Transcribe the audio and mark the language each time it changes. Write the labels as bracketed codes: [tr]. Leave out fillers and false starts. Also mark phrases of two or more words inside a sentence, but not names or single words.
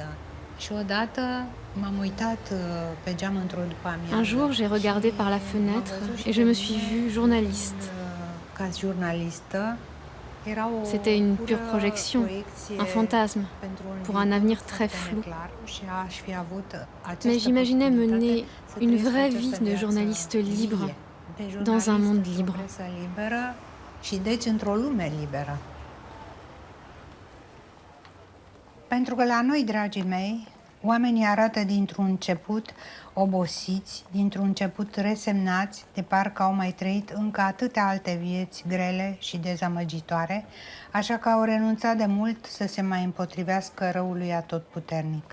[fr] Un jour, j'ai regardé par la fenêtre et je me suis vue journaliste. C'était une pure projection, un fantasme, pour un avenir très flou. Mais j'imaginais mener une vraie vie de journaliste libre, dans un monde libre. [ro] Pentru că la noi, dragii mei, oamenii arată dintr-un început obosiți, dintr-un început resemnați, de parcă au mai trăit încă atâtea alte vieți grele și dezamăgitoare, așa că au renunțat de mult să se mai împotrivească răului atotputernic.